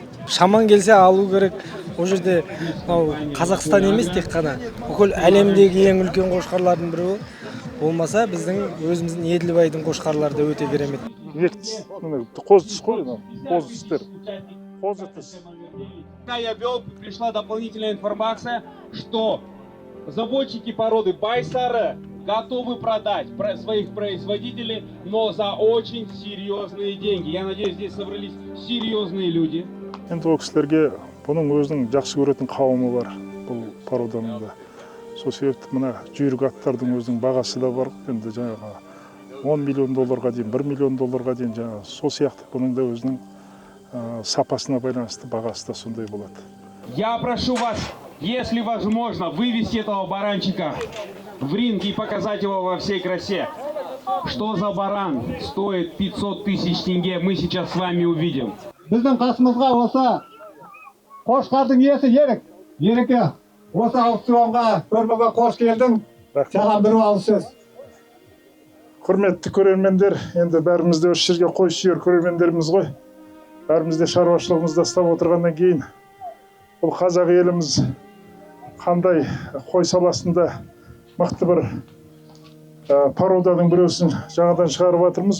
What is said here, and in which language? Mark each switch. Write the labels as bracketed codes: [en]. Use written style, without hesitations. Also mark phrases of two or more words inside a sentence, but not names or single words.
[kk] Шаман келсе алу керек. Ол жерде Қазақстан емес тек қана бүкіл әлемдегі ең үлкен қошқарлардың бірі ол. Болмаса біздің өзіміздің Еділбайдың қошқарлары да өте керемет. Қоз түс қой, қоз түстер. Қозы түс. [ru] Когда я вел, пришла дополнительная информация, что заводчики породы Байсара готовы продать своих производителей, но за очень серьезные деньги. Я надеюсь, здесь собрались серьезные люди. [kk] Енді ол кісілерге бұның өзінің жақсы көретін қауымы бар, бұл породаның да. Сол себепті мына жүйрік аттардың өзінің бағасы да бар. Енді жаңағы 10 миллион долларға дейін, 1 миллион долларға дейін жаңағы сол сияқты бұның да өзінің сапасына байланысты бағасы да сондай болады. [ru] Я прошу вас, если возможно, вывести этого баранчика в ринг и показать его во всей красе. Что за баран стоит 500 тысяч тенге, мы сейчас с вами увидим. [kk] Біздің қасымызға осы қошқардың иесі Ереке. Осы аукционға көрмеге қош келдің. Саған бір алғыс сөз. Құрметті көрермендер, енді бәріміз де осы жерге қой сүйер көрермендеріміз ғой. Бәріміз де шаруашылығымызды ұстап отырғаннан кейін бұл қазақ еліміз қандай қой саласында мықты бір породаның біреусін жаңадан шығарып жатырмыз.